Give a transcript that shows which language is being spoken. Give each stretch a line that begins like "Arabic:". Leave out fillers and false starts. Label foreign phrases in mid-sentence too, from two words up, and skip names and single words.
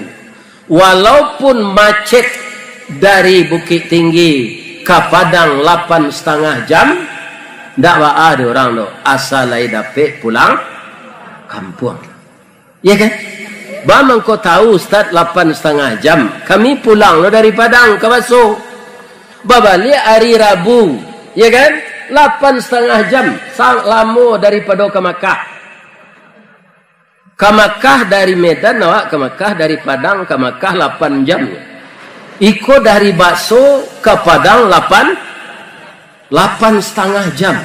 Minangkabau: Walaupun macet dari Bukit Tinggi ke Padang 8,5 jam, ndak ada orang do asal lai dapat pulang kampung.
Indonesian: Ya kan?
Minangkabau: Bamang kau tahu Ustaz 8,5 jam. Kami pulang lo dari Padang ke Baso. Babali hari Rabu. Ya kan? 8,5 jam sang lama daripada ke Makkah. Ke Makkah dari Medan awak ke Makkah, dari Padang ke Makkah 8 jam. Iko dari Bakso ke Padang 8,5 jam.